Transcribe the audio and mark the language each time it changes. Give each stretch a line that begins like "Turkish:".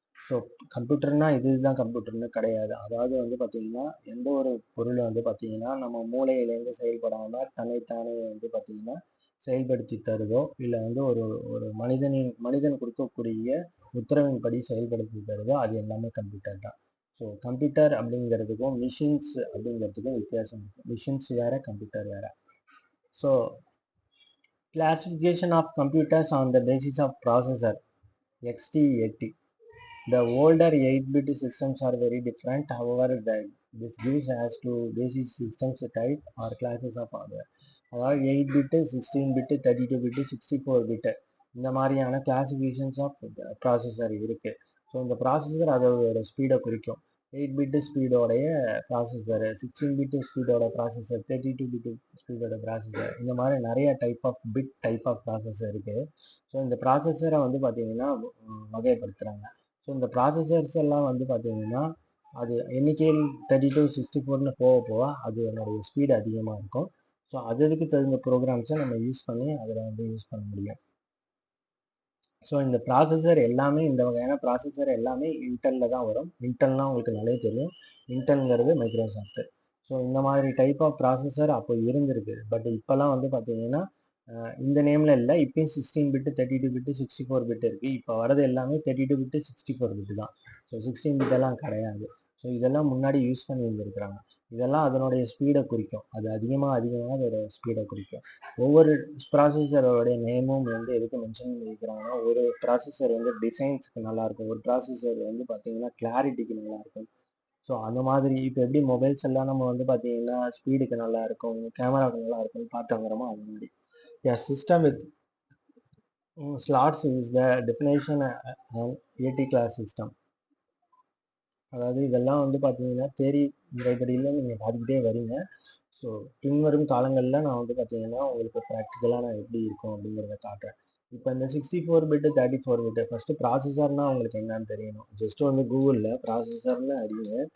Tamil: So கம்ப்யூட்டர்னா இதுதான் கம்ப்யூட்டர்னு கிடையாது. அதாவது வந்து பார்த்தீங்கன்னா எந்த ஒரு பொருளை வந்து பார்த்தீங்கன்னா நம்ம மூளையிலேருந்து செயல்படாமல் தன்னைத்தானே வந்து பார்த்தீங்கன்னா செயல்படுத்தி தருதோ, இல்லை வந்து ஒரு ஒரு மனிதன் கொடுக்கக்கூடிய உத்தரவின்படி செயல்படுத்தி தருதோ அது எல்லாமே கம்ப்யூட்டர் தான். ஸோ கம்ப்யூட்டர் அப்படிங்கிறதுக்கும் மிஷின்ஸ் அப்படிங்கிறதுக்கும் வித்தியாசம் இருக்குது. மிஷின்ஸ் வேறு, கம்ப்யூட்டர் வேறு. So
English: classification of computers on the basis of processor
Tamil: XT80.
English: The older 8-bit systems are very different. However, this gives as to basic systems type or classes of hardware.
Tamil: அதாவது 8-bit, 16-bit, 32-bit, 64-bit இந்த மாதிரியான classifications of processor இருக்குது. So இந்த processor அதோட ஸ்பீடை குறிக்கும். 8-bit ஸ்பீடோடைய processor, 16-bit ஸ்பீடோட processor, 32-bit ஸ்பீடோட processor, இந்த மாதிரி நிறைய டைப் ஆஃப் ப்ராசஸர் இருக்குது. ஸோ இந்த ப்ராசஸரை வந்து பார்த்தீங்கன்னா வகைப்படுத்துகிறாங்க. ஸோ இந்த ப்ராசஸர்ஸ் எல்லாம் வந்து பார்த்தீங்கன்னா அது எண்ணிக்கையில் 32, 64ன்னு போக அது என்னுடைய ஸ்பீடு அதிகமாக இருக்கும். ஸோ அதுக்கு தகுந்த ப்ரோக்ராம்ஸை நம்ம யூஸ் பண்ணி அதில் வந்து யூஸ் பண்ண முடியும். ஸோ இந்த ப்ராசஸர் எல்லாமே, இந்த வகையான ப்ராசஸர் எல்லாமே இன்டெல்லில் தான் வரும். இன்டெல்னால் உங்களுக்கு நல்லா தெரியும். இன்டெல்ங்கிறது மைக்ரோசாஃப்ட். ஸோ இந்த மாதிரி டைப் ஆஃப் ப்ராசஸர் அப்போ இருந்திருக்கு. பட் இப்போல்லாம் வந்து பார்த்தீங்கன்னா இந்த நேமில் இல்லை. இப்போயும் 16-bit, 32-bit, 64-bit இருக்குது. இப்போ வரது எல்லாமே 32-bit, 64-bit தான். ஸோ 16-bit எல்லாம் கிடையாது. ஸோ இதெல்லாம் முன்னாடி யூஸ் பண்ணி இருந்திருக்கிறாங்க. இதெல்லாம் அதனுடைய ஸ்பீடை குறிக்கும். அது அதிகமாக அதோட ஸ்பீடை குறிக்கும். ஒவ்வொரு ப்ராசஸரோடைய நேமும் வந்து எதுக்கு மென்ஷன் பண்ணியிருக்கிறாங்கன்னா, ஒரு ப்ராசஸர் வந்து டிசைன்ஸுக்கு நல்லாயிருக்கும், ஒரு ப்ராசஸர் வந்து பார்த்தீங்கன்னா கிளாரிட்டிக்கு நல்லாயிருக்கும். ஸோ அந்த மாதிரி இப்போ எப்படி மொபைல்ஸ் எல்லாம் நம்ம வந்து பார்த்தீங்கன்னா ஸ்பீடுக்கு நல்லாயிருக்கும், கேமராவுக்கு நல்லா இருக்கும்னு பார்த்து வாங்குறோமோ அது மாதிரி.
English: A system with slots is the definition an AT class system.
Tamil: அதாவது இதெல்லாம் வந்து பார்த்தீங்கன்னா தேரி முறைப்படியில் நீங்கள் பார்த்துக்கிட்டே வரீங்க. ஸோ பின்வரும் காலங்களில் நான் வந்து பார்த்தீங்கன்னா உங்களுக்கு ப்ராக்டிக்கலாக நான் எப்படி இருக்கும் அப்படிங்கிறத காட்டுறேன். இப்போ இந்த 64-bit, 34-bit ஃபஸ்ட்டு ப்ராசஸர்னால் உங்களுக்கு என்னன்னு தெரியணும். ஜஸ்ட்டு வந்து கூகுளில் ப்ராசஸர்னு அடிங்க.